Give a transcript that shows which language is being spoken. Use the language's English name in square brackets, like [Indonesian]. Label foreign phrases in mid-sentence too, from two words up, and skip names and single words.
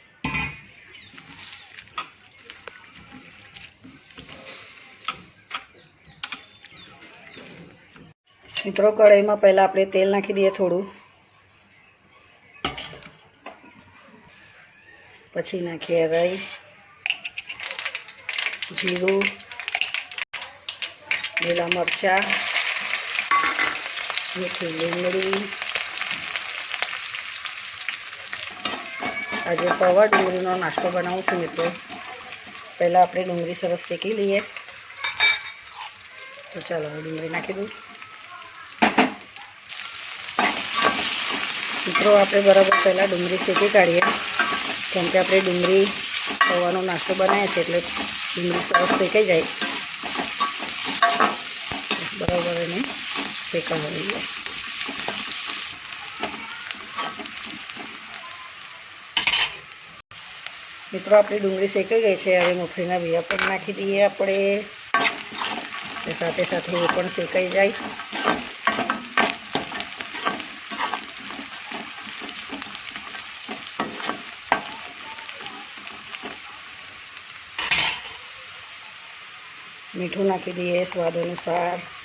[Gujarati] મિત્રો કઢાઈ માં પહેલા આપણે તેલ નાખી દઈએ થોડું, પછી નાખીએ રાઈ, જીરું, લીલા મરચા, મીઠી લીમડી। આજ પૌવા ડુંગળીનો નાસ્તો બનાવું છું મિત્રો। પહેલા આપણે ડુંગળી સરસ શેકી લઈએ। તો ચાલો ડુંગળી નાખી દઉં। મિત્રો આપણે બરાબર પહેલા ડુંગળી શેકી કાઢીએ, કેમ કે આપણે ડુંગળી પૌવાનો નાસ્તો બનાવીએ છીએ એટલે ડુંગળી સરસ શેકાઈ જાય। બરાબર એને શેકાવા દઈએ। મિત્રો આપણી ડુંગળી શેકાઈ ગઈ છે। હવે મગફળીના બિયા પણ નાખી દઈએ આપણે। સાથે સાથે એ પણ શેકાઈ જાય। મીઠું નાખી દઈએ સ્વાદ અનુસાર।